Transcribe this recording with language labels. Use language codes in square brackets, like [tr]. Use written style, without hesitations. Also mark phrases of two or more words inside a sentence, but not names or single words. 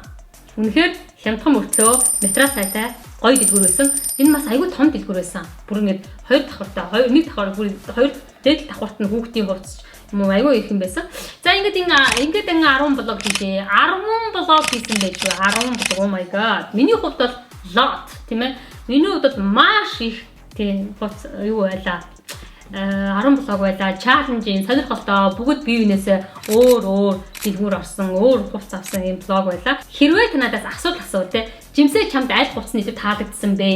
[mn] Үнэхээр хямдхан мөртлөө материал сайтай гоё дэлгүүр байсан. Энэ бас айгүй том дэлгүүр байсан. Бүр ингээд 2 давхартай, нэг давхар бүр 2 дээд давхарт нь хүүхдийн хувцс юм уу айгүй их юм байсан. За ингээд энэ 10 блог хийжээ. 10 блог хийсэн байж юу? 10 блог. [en] Oh my god. [mn] Миний хувьд бол lot тийм ээ. Миний хувьд бол маш их тийм юу байлаа. 10 блог байлаа. Чаленжийн сонирхолтой бүгд бие биенээсээ өөр дэлгүүр орсон, өөр хувцс авсан юм блог байлаа. Хэрвээ танадаас асуулт те Жимсээ чамд аль хувцсны илүү таалагдсан бэ?